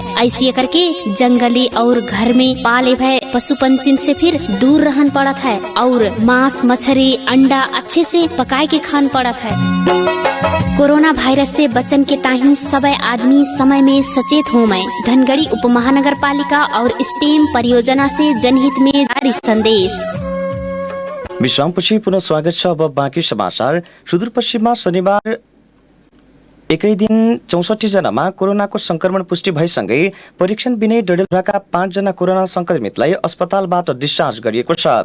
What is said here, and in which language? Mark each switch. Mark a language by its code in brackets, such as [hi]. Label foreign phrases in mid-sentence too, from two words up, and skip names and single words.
[thl] ऐसे करके जंगली और घर में पाले भय पशु पंछी से फिर दूर रहन पड़त है। और मांस मछली अंडा अच्छे से पकाए के खान पड़त है। कोरोना वायरस से बचन के ताही सबै आदमी समय में सचेत हो। मैं धनगढ़ी उप महानगर पालिका और स्टेम परियोजना से जनहित में जारी संदेश। [ne] विश्रामपछि पुनः स्वागत छ। अब बाँकी समाचार। सुदूरपश्चिममा शनिबार एकै दिन 64 जनामा कोरोनाको संक्रमण पुष्टि भएसँगै परीक्षण बिनै डडेलधुराका 5 जना कोरोना संक्रमितलाई अस्पतालबाट डिस्चार्ज गरिएको छ।